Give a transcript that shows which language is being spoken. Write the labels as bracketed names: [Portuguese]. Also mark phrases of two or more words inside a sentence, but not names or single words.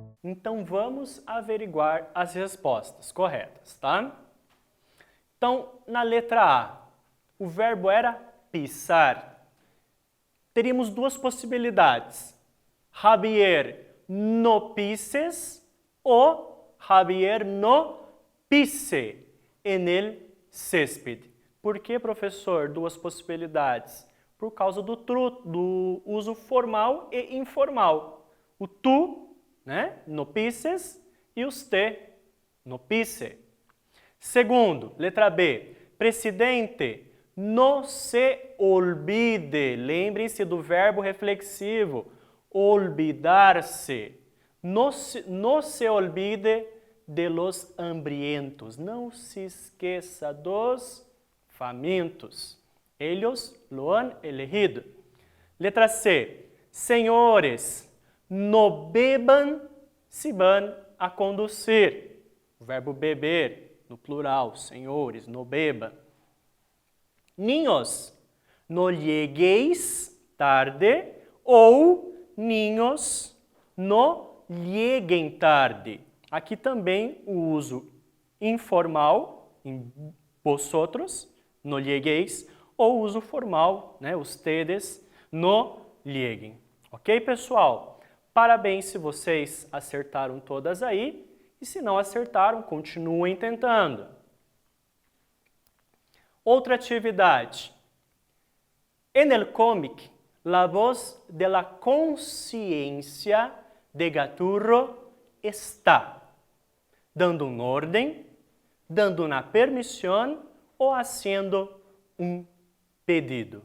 [Portuguese] Então, vamos averiguar as respostas corretas, tá? Então, na letra A, o verbo era pisar. Teríamos duas possibilidades. [Spanish] Javier no pises ou Javier no pise en el césped. [Portuguese] Por que, professor, duas possibilidades? Por causa do uso formal e informal. O tu, né, [Spanish] no pises, [Portuguese] e os te, [Spanish] no pise. [Portuguese] Segundo, letra B, presidente, [Spanish] no se olvide. [Portuguese] Lembrem-se do verbo reflexivo, olvidar-se. [Spanish] No se olvide de los hambrientos. [Portuguese] Não se esqueça dos famintos. [Spanish] Ellos lo han elegido. [Portuguese] Letra C. [Spanish] Senhores, no beban se van a conduzir. [Portuguese] O verbo beber, no plural, senhores, [Spanish] no beba. Niños, no lleguéis tarde ou niños, no lleguen tarde. [Portuguese] Aqui também o uso informal, em vosotros, [Spanish] no lleguéis, [Portuguese] ou o uso formal, né, [Spanish] ustedes, no lleguen. [Portuguese] Ok, pessoal? Parabéns se vocês acertaram todas aí, e se não acertaram, continuem tentando. Outra atividade. [Spanish] En el cómic, la voz de la conciencia de Gaturro está [Portuguese] dando uma ordem, dando uma permissão ou [Spanish] haciendo [Portuguese] um pedido.